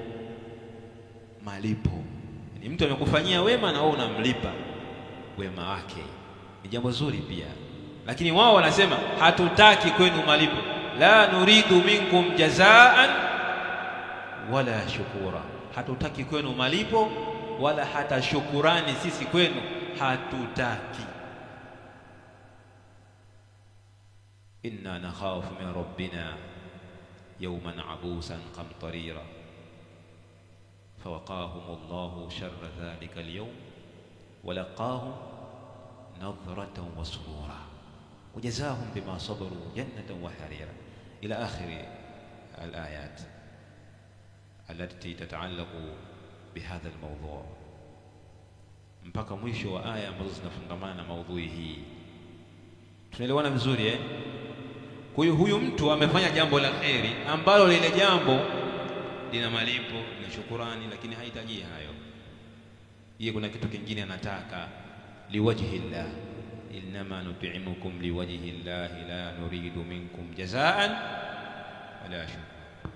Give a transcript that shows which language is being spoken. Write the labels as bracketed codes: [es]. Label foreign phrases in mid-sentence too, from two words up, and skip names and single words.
[sw] Ni mtu amekufanyia wema na wewe unamlipa wema wake, ni jambo zuri pia, lakini wao wanasema hatutaki kwenu malipo. [ar] لا نريد منكم جزاء ولا شكورا, [sw] hatutaki kwenu malipo wala hata shukurani sisi kwenu hatutaki. [ar] إنا نخاف من ربنا يوما عبوسا قمطريرا فوقاهم الله شر ذلك اليوم ولقاهم نضرة وسرورا وجزاهم بما صبروا جنة وحريرا إلى آخر الآيات التي تتعلق بهذا الموضوع', [sw] mpaka mwisho wa aya ambazo zinafungamana na maudhui hii. Tunaelewana vizuri eh? Kwa hiyo huyu mtu amefanya jambo la kheri ambalo lile jambo lina malipo na shukurani, lakini hahitaji hayo. Yeye kuna kitu kingine anataka, [ar] لوجه الله إنما نطعمكم لوجه الله لا نريد منكم جزاء ولا شكورا.